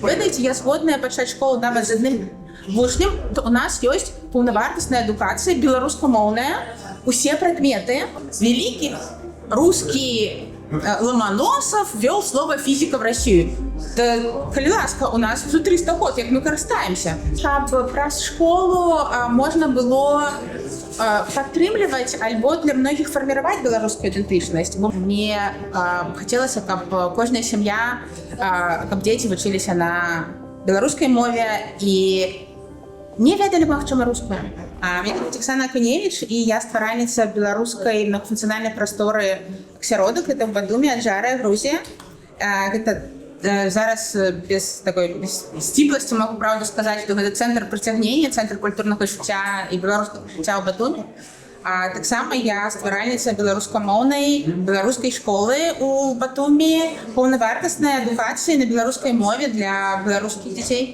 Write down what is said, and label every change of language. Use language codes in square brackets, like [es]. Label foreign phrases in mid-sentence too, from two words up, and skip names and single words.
[be] ведаеце, я згодная пачаць школу нават з адным вучнем, то у нас ёсць паўнавартасная адукацыя беларускамоўная, усе прадметы. [ru] Великий русский Ломоносов ввел слово «физика» в Россию. [be] Да, калі ласка, у нас уже 300 год, як мы карыстаемся. Каб праз школу можна было падтрымліваць альбо для многіх фарміраваць беларускую ідэнтычнасць. Мне хацелася, каб кожная сям'я, каб дзеці вучыліся на беларускай мове і не ведалі, магчыма, рускую. [ru] Меня зовут [be] Оксана Акуневич, и я стваральніца беларускай многофункцыянальнай прасторы «Ксяродак». [ru] Это в Батуми, Аджара, Грузия. [be] Это зараз без сціпласці могу правду сказаць, што гэта цэнтр прыцягнення, цэнтр культурнага жыцця і беларускага жыцця ў Батуми. Таксама я стваральніца беларускамоўнай беларускай школы ў Батуми, паўнавартаснай адукацыі на беларускай мове для беларускіх дзяцей.